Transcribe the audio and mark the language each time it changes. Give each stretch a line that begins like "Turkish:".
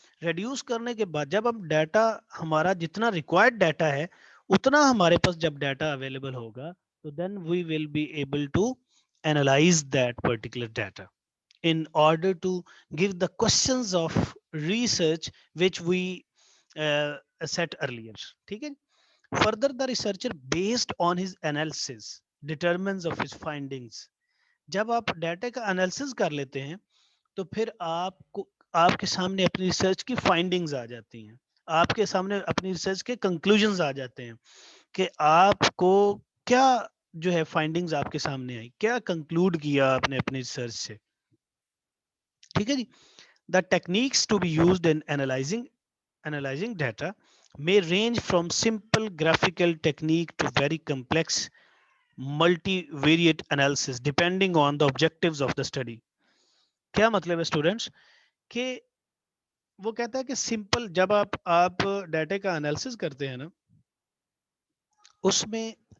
Urdu: Reduce کرنے کے بعد جب ہم ڈیٹا ہمارا جتنا ریکوائرڈ ڈیٹا ہے اتنا ہمارے پاس جب ڈیٹا اویلیبل ہوگا تو
English: Then we will be able to analyze that particular data in order to give the questions of research which we set earlier.
Urdu: ٹھیک ہے.
English: Further, the researcher based on his analysis determines of his findings.
Urdu: جب آپ data کا analysis کر لیتے ہیں تو پھر آپ کے سامنے اپنی ریسرچ کی فائنڈنگز آ جاتی ہیں آپ کے سامنے اپنی ریسرچ کے کنکلوژنز آ جاتے ہیں کہ آپ کو کیا جو ہے فائنڈنگز آپ کے سامنے آئی کیا کنکلوڈ کیا آپ نے اپنی ریسرچ سے. ٹھیک ہے جی.
English: The techniques to be used in analyzing data may range from simple graphical technique to very complex multivariate analysis depending on the objectives of the study.
Urdu: کیا مطلب ہے اسٹوڈینٹس کہ وہ کہتا ہے کہ سمپل جب آپ ڈیٹا کا انالیسس کرتے ہیں نا اس میں